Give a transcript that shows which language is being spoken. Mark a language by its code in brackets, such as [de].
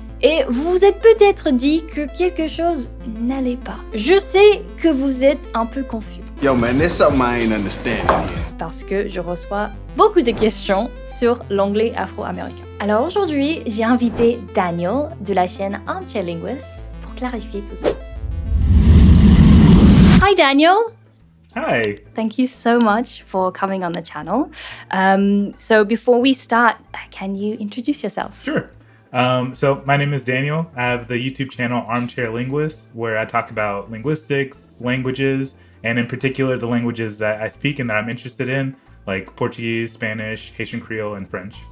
[fr] Et vous vous êtes peut-être dit que quelque chose n'allait pas. Je sais que vous êtes un peu confus. [en] Yo man, there's something I ain't understanding here. [fr] Parce que je reçois beaucoup de questions sur l'anglais afro-américain. Alors aujourd'hui, j'ai invité Daniel de la chaîne Armchair Linguist pour clarifier tout ça. [en] Hi Daniel! Hi. Thank you so much for coming on the channel. So before we start, can you introduce yourself? Sure. So my name is Daniel. I have the YouTube channel Armchair Linguist, where I talk about linguistics, languages, and in particular the languages that I speak and that I'm interested in, like Portuguese, Spanish, Haitian Creole, and French.